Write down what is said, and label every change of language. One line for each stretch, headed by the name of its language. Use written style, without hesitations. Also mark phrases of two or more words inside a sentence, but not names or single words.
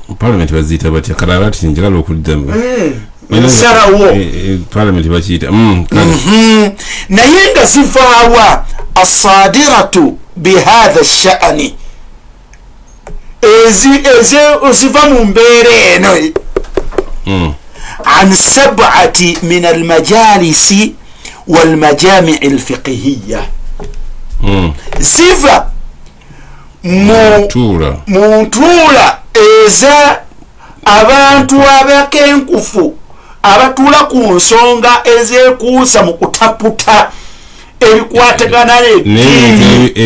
Ganda: Parliament baziyita batya qararat njagala okuddamu sarawo Parliament bakiyita naye nga zivaawa
Arabic: الصادرة بهذا الشأن
Ganda: ziva mu mbeera eno
Arabic: عن 7 من المجالس والمجامع الفقهية
Ganda: ziva mu ntuula eza abantu abakenkufu abatuula ku nsonga ezekuusa mu kutaputa ebikwatagana n'eddiini